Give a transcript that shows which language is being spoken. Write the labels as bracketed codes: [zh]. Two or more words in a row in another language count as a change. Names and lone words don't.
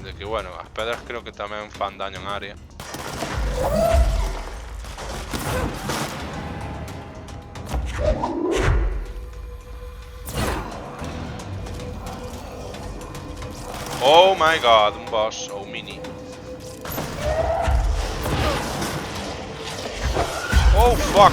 [gl] bueno, as pedras creo que tamén fan daño en área. [en] Oh my god, [gl] un boss ou mini. [en] Oh fuck.